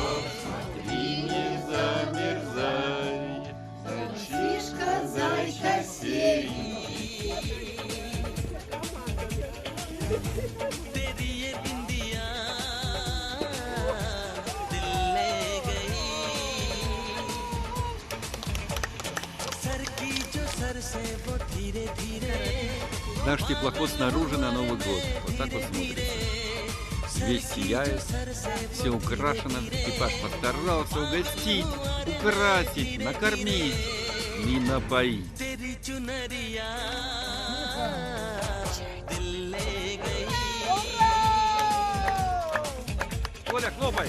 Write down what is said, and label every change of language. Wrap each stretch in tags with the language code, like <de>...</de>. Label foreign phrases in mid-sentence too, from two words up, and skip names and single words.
<hi>तेरी ये बिंदिया दिल ले गई सर की जो सर से वो धीरे धीरे</hi> <ru>Наш теплоход снаружи на Новый год. Вот так вот смотрится. Весь сияет, все украшено. Экипаж постарался угостить, украсить, накормить и напоить.</ru> <hi>तेरी चुनरिया दिल ले गई</hi> <ru>Коля, хлопай!</ru>